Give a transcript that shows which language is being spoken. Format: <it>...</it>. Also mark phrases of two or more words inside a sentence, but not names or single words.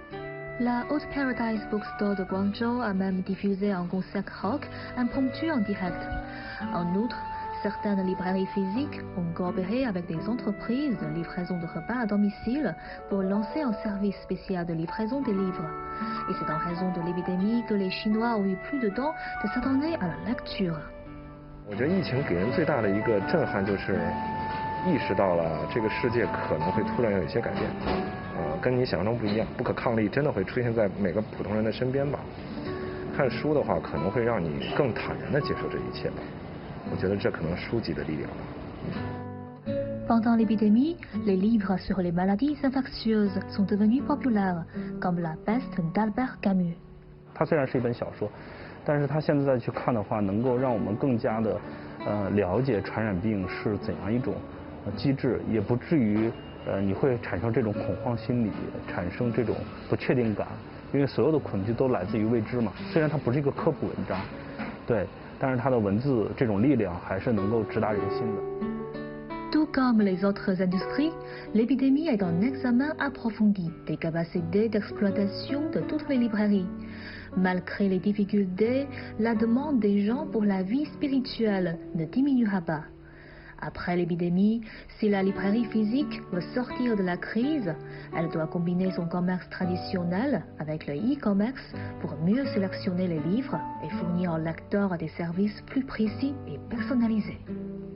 <fr>La Haute Paradise Bookstore de Guangzhou a même diffusé un concert rock impromptu en direct. En outre, certaines librairies physiques ont coopéré avec des entreprises de livraison de repas à domicile pour lancer un service spécial de livraison des livres. Et c'est en raison de l'épidémie que les Chinois ont eu plus de temps de s'adonner à la lecture.</fr> <zh>我觉得疫情给人最大的一个震撼就是意识到了这个世界可能会突然有一些改变。跟你想象中不一样，不可抗力真的会出现在每个普通人的身边吧？看书的话，可能会让你更坦然地接受这一切吧。我觉得这可能书籍的力量吧。</zh> <fr>Pendant l'épidémie, les livres sur les maladies infectieuses sont devenus populaires, comme La peste d'Albert Camus.</fr> <zh>它虽然是一本小说，但是它现在再去看的话，能够让我们更加的了解传染病是怎样一种机制，也不至于。你会产生这种恐慌心理，产生这种不确定感，因为所有的恐惧都来自于未知嘛。虽然它不是一个科普文章，对，但是它的文字这种力量还是能够直达人心的。</zh> <fr>Tout comme les autres industries, l'épidémie est un examen approfondi des capacités d'exploitation de toutes les librairies. Malgré les difficultés, la demande des gens pour la vie spirituelle ne diminuera pas. Après l'épidémie, si la librairie physique veut sortir de la crise, elle doit combiner son commerce traditionnel avec le e-commerce pour mieux sélectionner les livres et fournir aux lecteurs des services plus précis et personnalisés.</fr>